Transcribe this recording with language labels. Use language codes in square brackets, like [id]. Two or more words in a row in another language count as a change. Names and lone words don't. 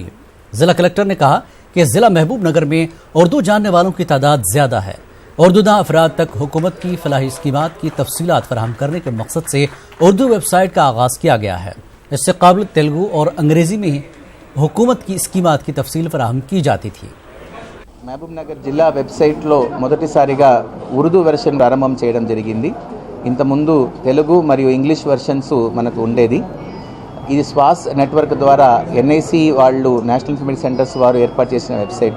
[ur] ضلع کلکٹر نے کہا کہ ضلع محبوب نگر میں اردو جاننے والوں کی تعداد زیادہ ہے۔ اردو داں افراد تک حکومت کی فلاحی اسکیمات کی تفصیلات فراہم کرنے کے مقصد سے اردو ویب سائٹ کا آغاز کیا گیا ہے۔ اس سے قابل تیلگو اور انگریزی میں حکومت کی اسکیمات کی تفصیل فراہم کی جاتی تھی۔ [te] మహబూబ్ నగర్ జిల్లా వెబ్సైట్లో మొదటిసారిగా ఉర్దూ వెర్షన్ ప్రారంభం చేయడం జరిగింది। ఇంతకుముందు తెలుగు మరియు ఇంగ్లీష్ వెర్షన్స్ మనకు ఉండేది। ఇది స్వాస్ నెట్వర్క్ ద్వారా NIC వాళ్ళు [en] National Informatic Centers [te] వారు ఏర్పాటు చేసిన వెబ్సైటు।